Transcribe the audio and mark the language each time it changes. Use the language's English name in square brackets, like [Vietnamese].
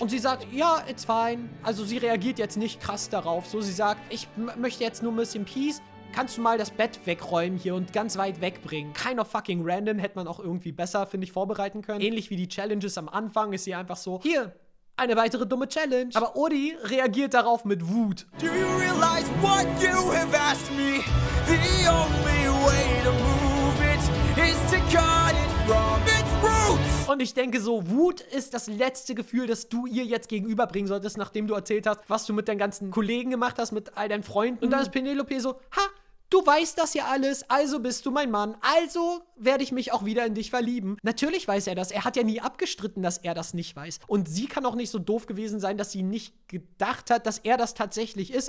[German] Und sie sagt, ja, [English] it's fine. [German] Also sie reagiert jetzt nicht krass darauf. So, sie sagt, ich möchte jetzt nur ein bisschen Peace. Kannst du mal das Bett wegräumen hier und ganz weit wegbringen? [English] Kind of fucking random, [German] hätte man auch irgendwie besser, finde ich, vorbereiten können. Ähnlich wie die Challenges am Anfang ist sie einfach so, hier, eine weitere dumme Challenge. Aber Odi reagiert darauf mit Wut. [English] Do you realize what you have asked me? The only way to move it is to cut it from its roots. [German] Und ich denke so, Wut ist das letzte Gefühl, das du ihr jetzt gegenüberbringen solltest, nachdem du erzählt hast, was du mit deinen ganzen Kollegen gemacht hast, mit all deinen Freunden. Und dann ist Penelope so, ha, du weißt das ja alles, also bist du mein Mann, also werde ich mich auch wieder in dich verlieben. Natürlich weiß er das, er hat ja nie abgestritten, dass er das nicht weiß. Und sie kann auch nicht so doof gewesen sein, dass sie nicht gedacht hat, dass er das tatsächlich ist.